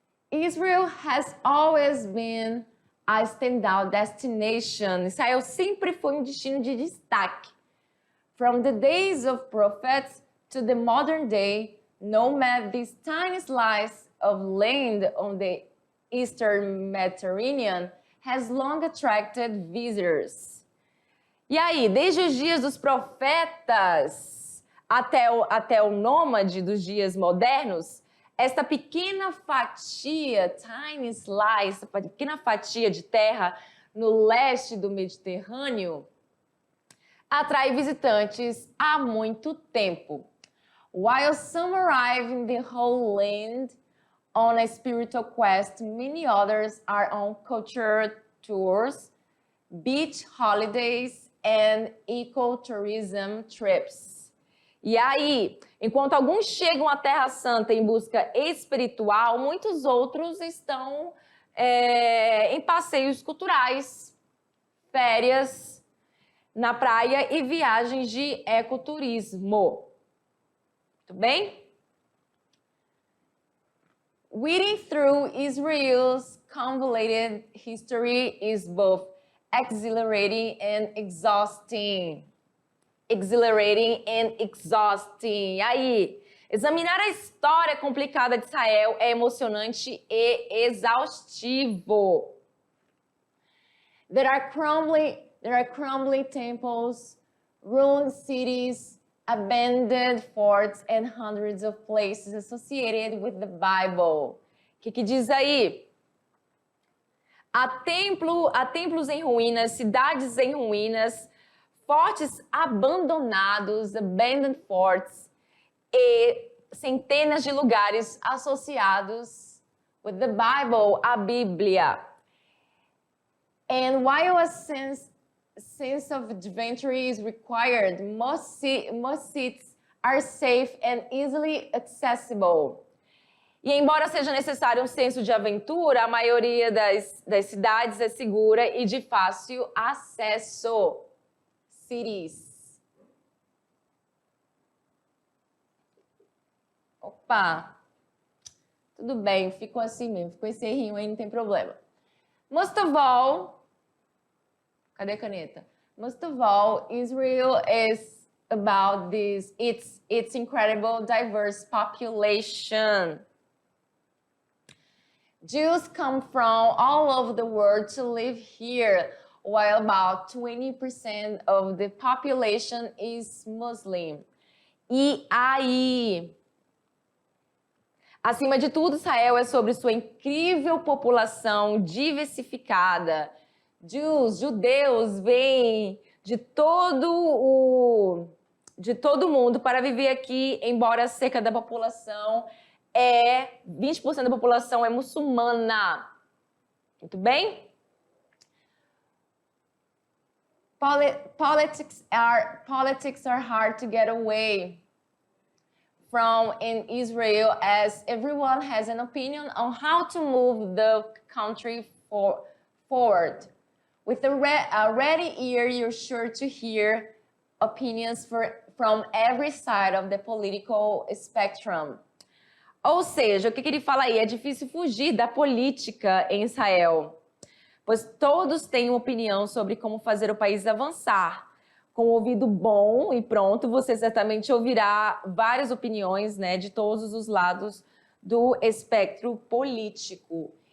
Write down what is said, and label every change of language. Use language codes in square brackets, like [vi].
[en] Israel has always been a standout destination. [pt] Israel sempre foi um destino de destaque. [en] From the days of prophets to the modern day, no matter this tiny slice of land on the Eastern Mediterranean has long attracted visitors. [pt] E aí, desde os dias dos profetas até o nômade dos dias modernos, esta pequena fatia, [en] tiny slice, [pt] essa pequena fatia de terra no leste do Mediterrâneo, atrai visitantes há muito tempo. [en] While some arrive in the whole land on a spiritual quest, many others are on cultural tours, beach holidays, and ecotourism trips. [pt] E aí, enquanto alguns chegam à Terra Santa em busca espiritual, muitos outros estão em passeios culturais, férias na praia e viagens de ecoturismo. Tudo bem? [en] Reading through Israel's convoluted history is both exhilarating and exhausting. Exhilarating and exhausting. [pt] E aí, examinar a história complicada de Israel é emocionante e exaustivo. [en] There are crumbling temples, ruined cities, abandoned forts and hundreds of places associated with the Bible. [pt] O que diz aí? Há templos em ruínas, cidades em ruínas, fortes abandonados, [en] abandoned forts, [pt] e centenas de lugares associados [en] with the Bible, [pt] a Bíblia. [en] And while a sense of adventure is required, most seats are safe and easily accessible. [pt] E embora seja necessário um senso de aventura, a maioria das cidades é segura e de fácil acesso. [en] Cities. [pt] Opa! Tudo bem, ficou assim mesmo. Ficou esse errinho aí, não tem problema. [en] Most of all, [pt] cadê a caneta? [en] Most of all, Israel is about its incredible diverse population. Jews come from all over the world to live here, while about 20% of the population is Muslim. [pt] E aí? Acima de tudo, Israel é sobre sua incrível população diversificada. Judeus vêm de todo o mundo para viver aqui, embora cerca da população 20% da população é muçulmana. Muito bem? [en] Politics are hard to get away from in Israel, as everyone has an opinion on how to move the country forward. With a ready ear, you're sure to hear opinions from every side of the political spectrum. [pt] Ou seja, o que ele fala aí? É difícil fugir da política em Israel, pois todos têm uma opinião sobre como fazer o país avançar. Com o ouvido bom e pronto, você certamente ouvirá várias opiniões, né, de todos os lados do espectro político.